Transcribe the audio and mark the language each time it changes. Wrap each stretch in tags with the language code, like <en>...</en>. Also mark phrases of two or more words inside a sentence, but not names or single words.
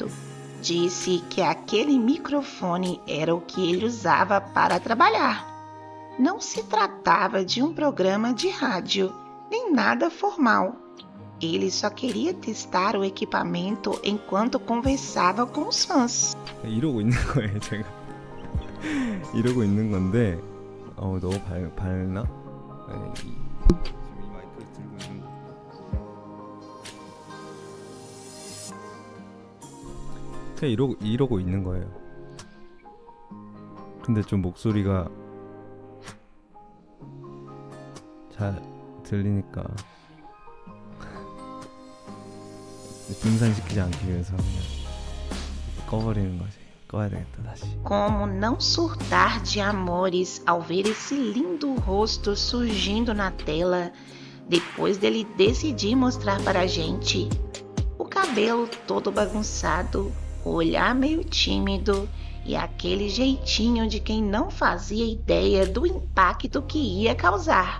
<pt>Disse que aquele microfone era o que ele usava para trabalhar. Não se tratava de um programa de rádio, nem nada formal. Ele só queria testar o equipamento enquanto conversava com os fãs.</pt> <ko>이러고 있는 거예요, 제가. 이러고 있는 건데 너무 밝나? 지금 이 마이크 들고 있는 거. 그냥 이러고 있는 거예요. 근데 좀 목소리가 잘 들리니까 분산시키지 않기 위해서 그냥 꺼버리는 거지. 꺼야 되겠다 다시.</ko> <pt>Como não surtar de amores ao ver esse lindo rosto surgindo na tela, depois dele decidir mostrar para a gente? O cabelo todo bagunçado, o olhar meio tímido e aquele jeitinho de quem não fazia ideia do impacto que ia causar.</pt>